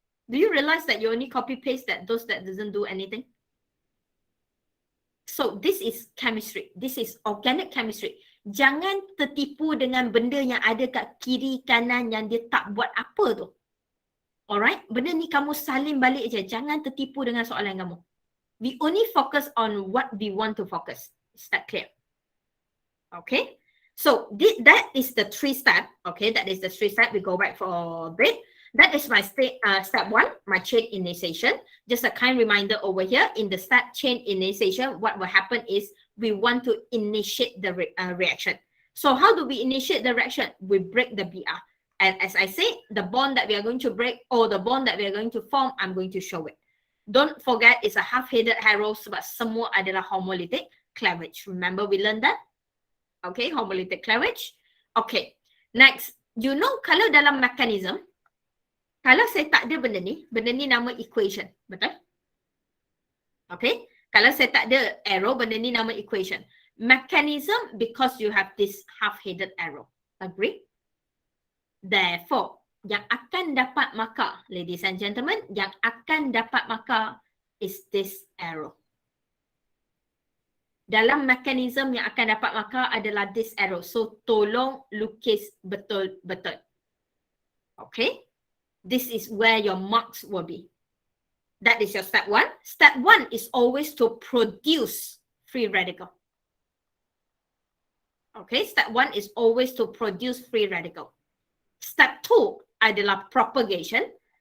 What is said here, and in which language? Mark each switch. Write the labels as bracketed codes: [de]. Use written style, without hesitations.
[en] Do you realize that you only copy paste those that doesn't do anything? So this is chemistry. This is organic chemistry. [ms] Jangan tertipu dengan benda yang ada kat kiri kanan yang dia tak buat apa tu. Alright? Benda ni kamu salin balik je. Jangan tertipu dengan soalan kamu. [en] We only focus on what we want to focus. Is that clear? Okay? So that is the 3 step. Okay, that is the 3 step. We go back for a bit. That is my step 1, my chain initiation. Just a kind reminder over here, in the step chain initiation, what will happen is we want to initiate the reaction. So how do we initiate the reaction? We break the BR. And as I say, the bond that we are going to break or the bond that we are going to form, I'm going to show it. Don't forget, it's a half-headed arrow [ms] sebab semua adalah [en] homolytic cleavage. Remember we learned that? Okay, homolytic cleavage. Okay, next. You know, [ms] kalau dalam mechanism, kalau saya tak ada benda ni nama equation. Betul? Okay? Kalau saya tak ada arrow, benda ni nama equation. [en] Mechanism, because you have this half-headed arrow. Agree? [ms] Therefore, yang akan dapat markah, [en] ladies and gentlemen, [ms] yang akan dapat markah [en] is this arrow. [ms] Dalam mekanisme yang akan dapat markah adalah [en] this arrow. [ms] So, tolong lukis betul-betul. Okay? [en] This is where your marks will be. That is your step 1. Step 1 is always to produce free radical. Okay? Step 1 is always to produce free radical. [ms] Step 2 adalah propagation.